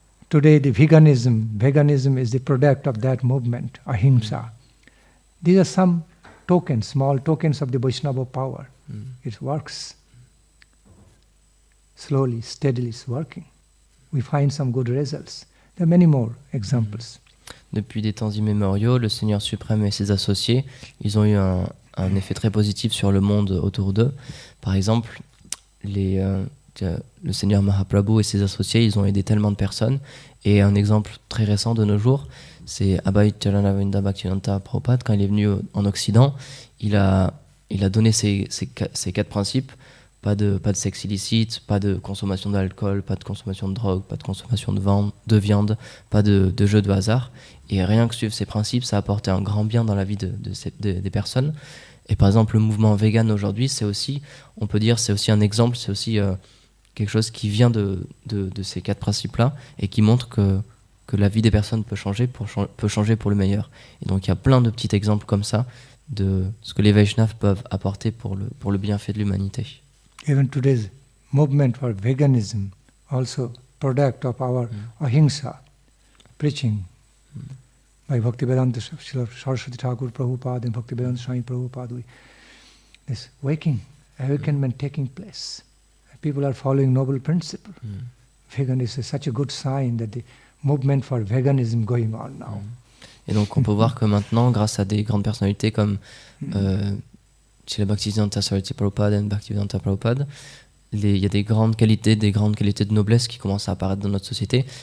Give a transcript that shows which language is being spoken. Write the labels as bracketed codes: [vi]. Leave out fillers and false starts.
[en] Today the veganism is the product of that movement, ahimsa. These are some tokens, small tokens of the Vaishnava power. It works. Slowly, steadily it's working. We find some good results. There are many more examples. [fr] Depuis des temps immémoriaux, le Seigneur suprême et ses associés, ils ont eu un effet très positif sur le monde autour d'eux. Par exemple, le Seigneur Mahaprabhu et ses associés, ils ont aidé tellement de personnes. Et un exemple très récent de nos jours, c'est Abhay Charanavinda Bhaktivedanta Prabhupada. Quand il est venu en Occident, il a donné ces 4 principes. Pas de sexe illicite, pas de consommation d'alcool, pas de consommation de drogue, pas de consommation de viande, pas de jeux de hasard. Et rien que suivre ces principes, ça a apporté un grand bien dans la vie des personnes. Et par exemple, le mouvement vegan aujourd'hui, c'est aussi, on peut dire, c'est aussi un exemple, c'est aussi quelque chose qui vient de ces 4 principes-là et qui montre que la vie des personnes peut changer pour le meilleur. Et donc il y a plein de petits exemples comme ça de ce que les Vaishnavas peuvent apporter pour le bienfait de l'humanité. [en] Even today's movement for veganism, also product of our ahimsa, preaching by Bhaktivedanta Saraswati Thakur Prabhupada and Bhaktivedanta Swami Prabhupada. This awakenment taking place. People are following noble principle. Vegan is such a good sign that the movement for veganism going on now. [fr] Et donc on peut voir que maintenant, grâce à des grandes personnalités comme Srila Bhaktivedanta Saraswati Prabhupada et Bhaktivedanta Prabhupada, il y a des grandes qualités de noblesse qui commencent à apparaître dans notre société.